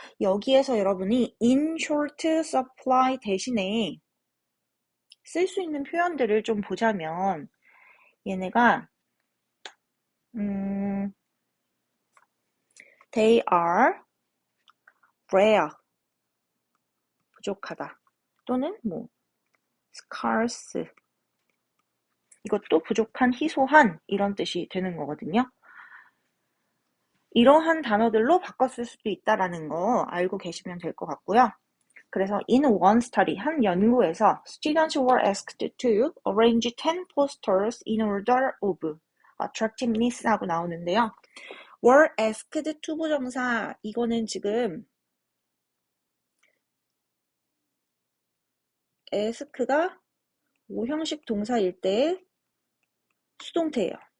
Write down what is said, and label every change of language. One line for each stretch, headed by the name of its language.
Korean: 여기에서 여러분이
English: in short supply
Korean: 대신에 쓸 수 있는 표현들을 좀 보자면 얘네가
English: they are rare
Korean: 부족하다 또는 뭐 scarce 이것도 부족한, 희소한 이런 뜻이 되는 거거든요. 이러한 단어들로 바꿨을 수도 있다라는 거 알고 계시면 될 것 같고요. 그래서
English: in one study,
Korean: 한 연구에서
English: students were asked to arrange 10 posters in order of attractiveness
Korean: 하고 나오는데요.
English: were asked to
Korean: 부정사 이거는 지금 ask가 5형식 동사일 때 수동태예요.